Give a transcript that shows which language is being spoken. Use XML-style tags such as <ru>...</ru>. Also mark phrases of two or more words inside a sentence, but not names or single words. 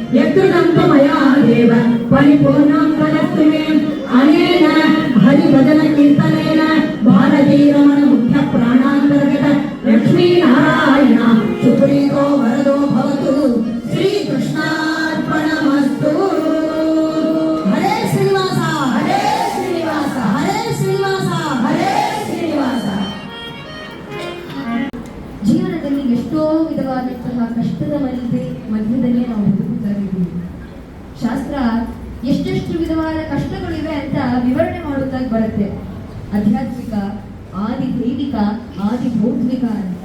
<sa>यत्कृतं मया देव परिपूर्णं वदतु मे अनेन हरिभजनकीर्तनेन भारतीरमण मुख्य प्राणान्तर्गत लक्ष्मीनारायण सुप्रीतो वरदो भवतु श्रीकृष्णार्पणमस्तु। हरे श्रीनिवास हरे श्रीनिवास हरे श्रीनिवास हरे श्रीनिवास।</sa> <kn>ಜೀವನದಲ್ಲಿ ಎಷ್ಟೋ ವಿಧವಾದಂತಹ ಕಷ್ಟದ ಮಧ್ಯದಲ್ಲಿ ನಾವು ಬದುಕುತ್ತಾ ಇದ್ದೀವಿ. ಶಾಸ್ತ್ರ ಎಷ್ಟೆಷ್ಟು ವಿಧವಾದ ಕಷ್ಟಗಳಿವೆ ಅಂತ ವಿವರಣೆ ಮಾಡುತ್ತಾ ಬರುತ್ತೆ. ಆಧ್ಯಾತ್ಮಿಕ, ಆದಿ ದೈವಿಕ, ಆದಿ ಬೌದ್ಧಿಕ ಅಂತ.</kn>